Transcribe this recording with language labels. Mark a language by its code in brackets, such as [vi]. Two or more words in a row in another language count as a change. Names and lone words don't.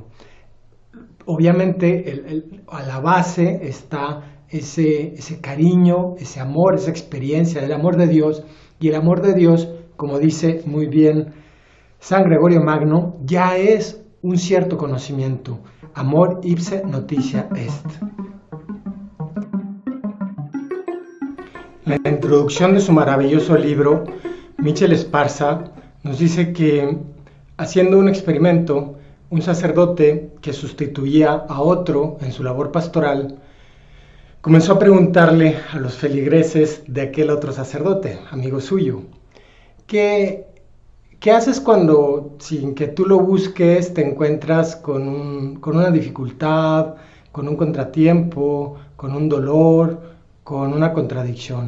[es] Obviamente a la base está ese cariño, ese amor, esa experiencia del amor de Dios, y el amor de Dios, como dice muy bien San Gregorio Magno, ya es un cierto conocimiento. [la] Amor ipse notitia est. [es] En la introducción de su maravilloso libro, Michel Esparza nos dice que, haciendo un experimento, un sacerdote que sustituía a otro en su labor pastoral, comenzó a preguntarle a los feligreses de aquel otro sacerdote, amigo suyo, ¿qué haces cuando, sin que tú lo busques, te encuentras con una dificultad, con un contratiempo, con un dolor, con una contradicción?